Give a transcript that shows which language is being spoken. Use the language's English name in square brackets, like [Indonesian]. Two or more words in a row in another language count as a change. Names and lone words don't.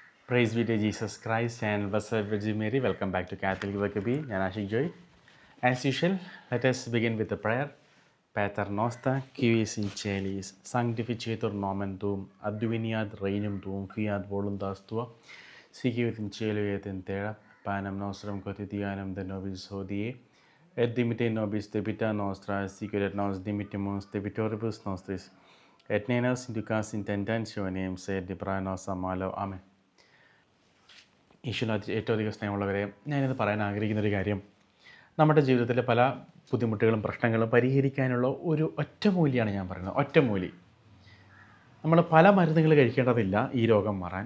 [English] Praise be to Jesus Christ and Blessed Virgin Mary. Welcome back to Catholic Vocabee. [Malayalam] ഞാൻ ആഷിക് ജോയ്. [English] As usual, let us begin with a prayer. [Latin] Pater noster, qui es in celis, sanctificetur nomen tuum, adveniat regnum tuum, fiat voluntas tua, sicut in cielo et in terra, panem nostrum quotidianum de nobis hodie, et dimitte nobis debita nostra, sicut et nos dimittimus debitoribus nostris, et ne nos inducas in tentationem, sed libera nos a malo. Amen. [Malayalam] ഈശ്വര ഏറ്റവും അധികം സ്നേഹമുള്ളവരെ, ഞാനിത് പറയാൻ ആഗ്രഹിക്കുന്നൊരു കാര്യം, നമ്മുടെ ജീവിതത്തിലെ പല ബുദ്ധിമുട്ടുകളും പ്രശ്നങ്ങളും പരിഹരിക്കാനുള്ള ഒരു ഒറ്റമൂലിയാണ് ഞാൻ പറയുന്നത്. ഒറ്റമൂലി. നമ്മൾ പല മരുന്നുകൾ കഴിക്കേണ്ടതില്ല ഈ രോഗം മാറാൻ.